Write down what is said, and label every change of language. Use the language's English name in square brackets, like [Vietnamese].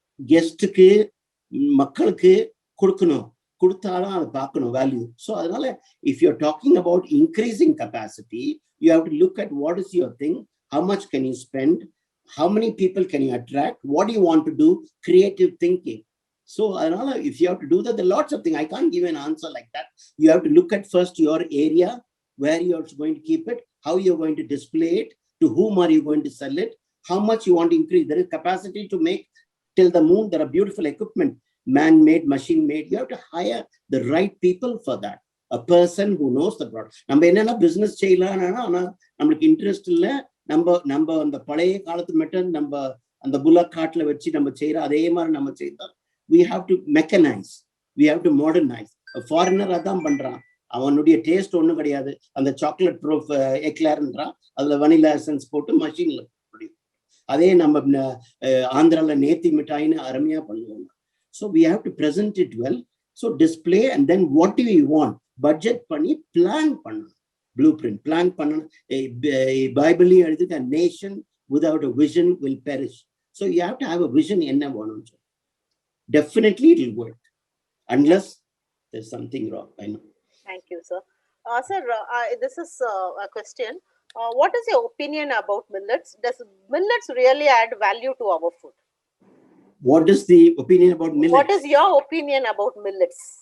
[Tamil] கெஸ்ட்டுக்கு மக்களுக்கு கொடுக்கணும், கொடுத்தாலும் அதை பார்க்கணும் வேல்யூ. ஸோ அதனால [English] If you are talking about increasing capacity, you have to look at what is your thing, how much can you spend, how many people can you attract, what you want to do, creative thinking. [Tamil] So அதனால [English] If you have to do that, there are lots of things. I can't give an answer like that. You have to look at first your area, where you are going to keep it, how you are going to display it, to whom are you going to sell it, how much you want to increase. There is capacity to make till the moon. There are beautiful equipment, man-made, machine-made. You have to hire the right people for that. A person who knows the product. [Tamil] நம்ம என்னன்னா business செய்யலாம், ஆனா நம்மளுக்கு interest இல்லை. நம்ம அந்த பழைய காலத்து மெட்டர் நம்ம அந்த புல்லக் காட்டுல வச்சு நம்ம செய்யற அதே மாதிரி நம்ம செய்தா, [English] we have to mechanize, we have to modernize. [Tamil] Foreigner அதான் பண்றான். அவனுடைய டேஸ்ட் ஒண்ணும் கிடையாது. அந்த சாக்லேட் ப்ரூஃப் எக்லேர்ன்றான், அதுல வனிலா எசன்ஸ் போட்டு மஷின்ல. அதே நம்ம ஆந்திரால நேத்தி மிட்டாயின்னு அருமையா பண்ணுவாங்க. [English] So we have to present it well. So display and then what do you want, [Tamil] budget பண்ணி பிளான் பண்ணணும், [English] Blueprint plan பண்ணணும். [Tamil] பைபிளையும் எழுதிட்டு, [English] Nation without a vision will perish. So you have to have a vision, [Tamil] என்ன வேணும்னு சொல்லி. [English] Definitely it will work unless there's something wrong. I know. Thank you, sir. Sir, this is a question. What is your opinion about millets? Does millets really add value to our food? What is the opinion about millet? What is your opinion about millets?